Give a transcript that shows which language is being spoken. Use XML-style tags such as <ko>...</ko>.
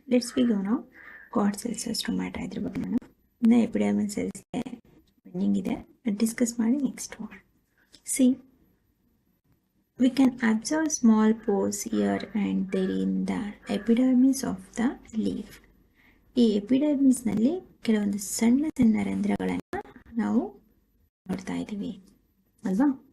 <kn>Let's we go now god cells stomata ಇದ್ರ ಬಗ್ಗೆ ನಾನು ಇನ್ನು ಎಪಿಡರ್ಮಲ್ ಸೆಲ್ಸ್ಗೆ ಪೆಂಡಿಂಗ್ ಇದೆ, ಡಿಸ್ಕಸ್ ಮಾಡಿ next C.</kn> <en>We can observe small pores here and there in the epidermis of the leaf.</en> <kn>ಈ ಎಪಿಡರ್ಮಿಸ್ನಲ್ಲಿ ಕೆಲವೊಂದು ಸಣ್ಣ ಸಣ್ಣ ರಂಧ್ರಗಳನ್ನು ನಾವು ನೋಡ್ತಾ ಇದ್ದೀವಿ ಅಲ್ವಾ.</kn>